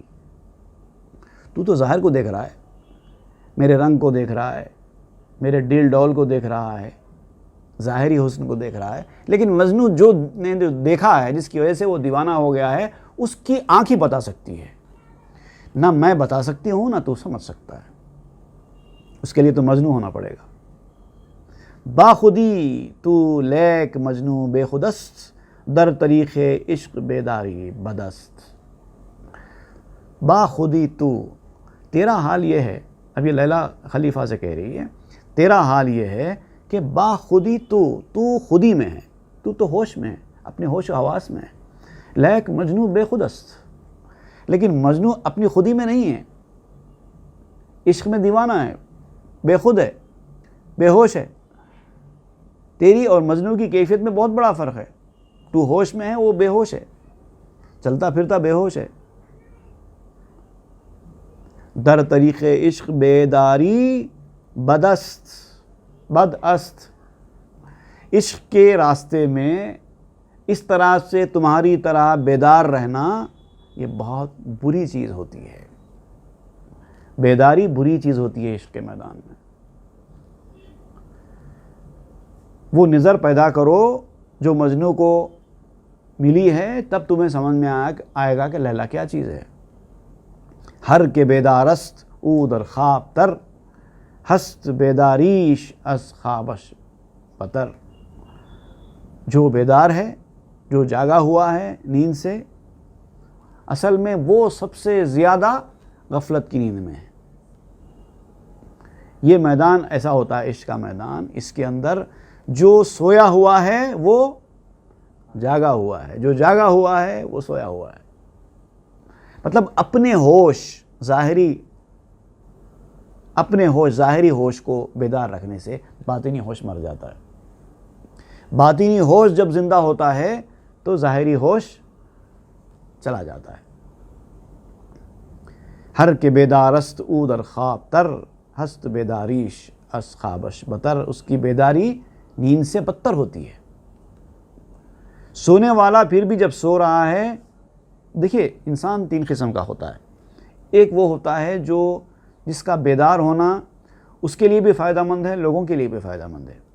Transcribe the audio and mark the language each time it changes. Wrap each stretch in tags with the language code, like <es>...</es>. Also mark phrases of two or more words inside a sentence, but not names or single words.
<ur>تو تو ظاہر کو دیکھ رہا ہے، میرے رنگ کو دیکھ رہا ہے، میرے ڈیل ڈول کو دیکھ رہا ہے، ظاہری حسن کو دیکھ رہا ہے، لیکن مجنون جو نے دیکھا ہے، جس کی وجہ سے وہ دیوانہ ہو گیا ہے، اس کی آنکھ ہی بتا سکتی ہے، نہ میں بتا سکتی ہوں، نہ تو سمجھ سکتا ہے۔ اس کے لیے تو مجنون ہونا پڑے گا۔</ur> <fa>باخودی تو لیک مجنون بے خودست، در طریق عشق بیداری بدست۔ باخودی تو،</fa> <ur>تیرا حال یہ ہے، اب یہ لیلا خلیفہ سے کہہ رہی ہے، تیرا حال یہ ہے کہ باخودی تو خودی میں ہے، تو ہوش میں ہے، اپنے ہوش و حواس میں ہے،</ur> <fa>لیک مجنو بے خود است،</fa> <ur>لیکن مجنو اپنی خودی میں نہیں ہے، عشق میں دیوانہ ہے، بے خود ہے، بے ہوش ہے۔ تیری اور مجنو کی کیفیت میں بہت بڑا فرق ہے، تو ہوش میں ہے، وہ بے ہوش ہے، چلتا پھرتا بے ہوش ہے۔</ur> <fa>در طریق عشق بیداری بد است،</fa> <ur>عشق کے راستے میں اس طرح سے تمہاری طرح بیدار رہنا یہ بہت بری چیز ہوتی ہے، بیداری بری چیز ہوتی ہے عشق کے میدان میں۔ وہ نظر پیدا کرو جو مجنو کو ملی ہے، تب تمہیں سمجھ میں آئے گا کہ لیلا کیا چیز ہے۔</ur> <fa>ہر کے بیدارست او در خواب تر، ہست بیداریش از خوابش بتر۔</fa> <ur>جو بیدار ہے، جو جاگا ہوا ہے نیند سے، اصل میں وہ سب سے زیادہ غفلت کی نیند میں ہے۔ یہ میدان ایسا ہوتا ہے عشق کا میدان، اس کے اندر جو سویا ہوا ہے وہ جاگا ہوا ہے، جو جاگا ہوا ہے وہ سویا ہوا ہے۔ مطلب اپنے ظاہری ہوش کو بیدار رکھنے سے باطنی ہوش مر جاتا ہے۔ باطنی ہوش جب زندہ ہوتا ہے تو ظاہری ہوش چلا جاتا ہے۔</ur> <fa>ہر کے بیدارست او در خواب تر، ہست بیداریش از خوابش بتر۔</fa> <ur>اس کی بیداری نیند سے بدتر ہوتی ہے۔ سونے والا پھر بھی جب سو رہا ہے، دیکھیے انسان 3 قسم کا ہوتا ہے۔ ایک وہ ہوتا ہے جس کا بیدار ہونا اس کے لیے بھی فائدہ مند ہے، لوگوں کے لیے بھی فائدہ مند ہے۔</ur>